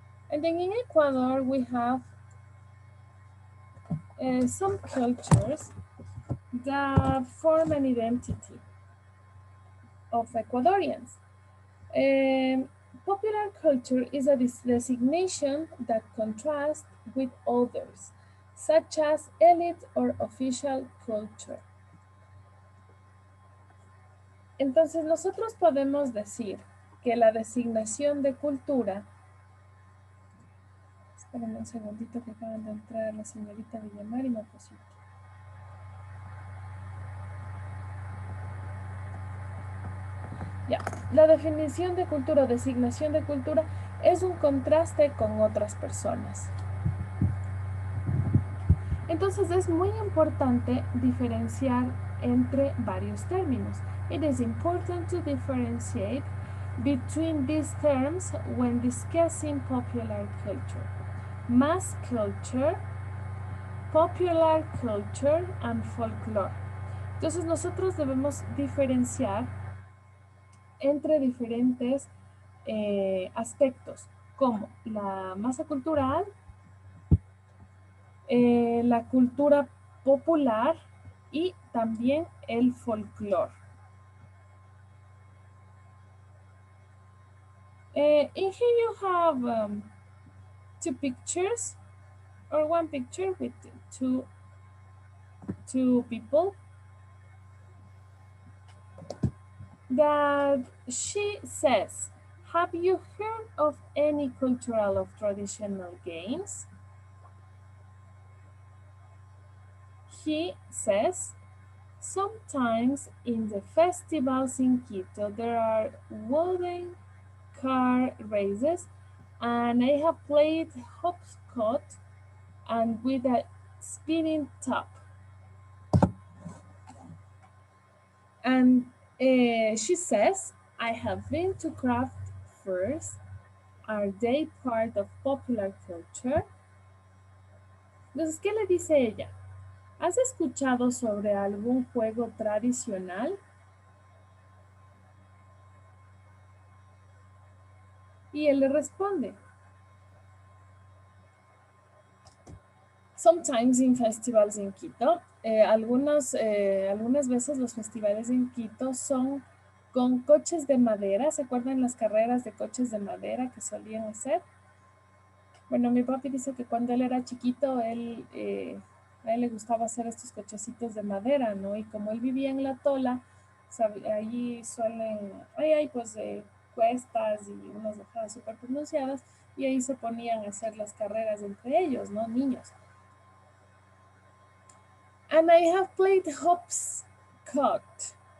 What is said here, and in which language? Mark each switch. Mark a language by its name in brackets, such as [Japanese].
[English] And then in Ecuador, we have some cultures that form an identity of Ecuadorians. Popular culture is a designation that contrasts with others, such as elite or official culture. [Spanish] Entonces nosotros podemos decir que la designación de cultura, espérenme un segundito que acaban de entrar la señorita Villamar y Marcosito. Ya, la definición de cultura o designación de cultura es un contraste con otras personas. Entonces es muy importante diferenciar entre varios términos. [English] It is important to differentiate between these terms when discussing popular culture. Mass culture, popular culture, and folklore. [Spanish] Entonces nosotros debemos diferenciar entre diferentes aspectos, como la masa cultural, la cultura popular y también el folclore. [English] In here you have two pictures or one picture with two people that she says, have you heard of any cultural or traditional games? He says, sometimes in the festivals in Quito, there are wooden car races, and I have played hopscotch and with a spinning top. And she says, I have been to craft fairs Are they part of popular culture? [Spanish] Entonces, ¿qué le dice ella? ¿Has escuchado sobre algún juego tradicional? Y él le responde, [English] sometimes in festivals in Quito. [Spanish] Algunas veces los festivales en Quito son con coches de madera. ¿Se acuerdan las carreras de coches de madera que solían hacer? Bueno, mi papi dice que cuando él era chiquito, a él le gustaba hacer estos cochecitos de madera, ¿no? Y como él vivía en La Tola, allí ahí hay pues cuestas y unas bajadas súper pronunciadas, y ahí se ponían a hacer las carreras entre ellos, ¿no? Niños. [English] And I have played hopscotch.